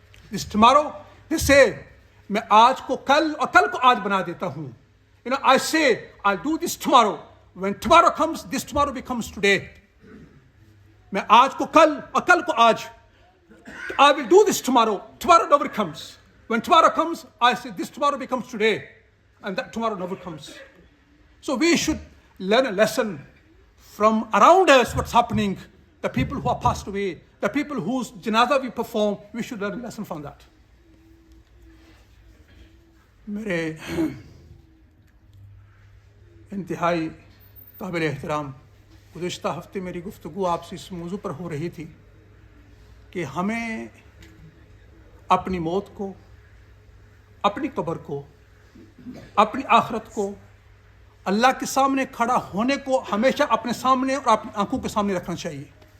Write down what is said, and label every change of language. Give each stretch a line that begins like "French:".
English: This tomorrow, they say,
Hindi: मैं आज को कल और कल को आज बना देता हूँ.
English: I say, I'll do this tomorrow. When tomorrow comes, this tomorrow becomes today.
Hindi: मैं आज को कल और कल को आज.
English: I will do this tomorrow. Tomorrow never comes. When tomorrow comes, I say this tomorrow becomes today. And that tomorrow never comes. So we should learn a lesson from around us, what's happening. The people who are passed away, the people whose janazah we perform, we should learn a lesson from that.
Hindi: मेरे इंतहाई काबिल एहतराम, गुज़िश्ता हफ्ते मेरी गुफ्तगू आपसे इस मौजू पर हो रही थी कि हमें अपनी मौत को, अपनी कब्र को, अपनी आखिरत को, अल्लाह के सामने खड़ा होने को हमेशा अपने सामने और अपनी आंखों के सामने रखना चाहिए.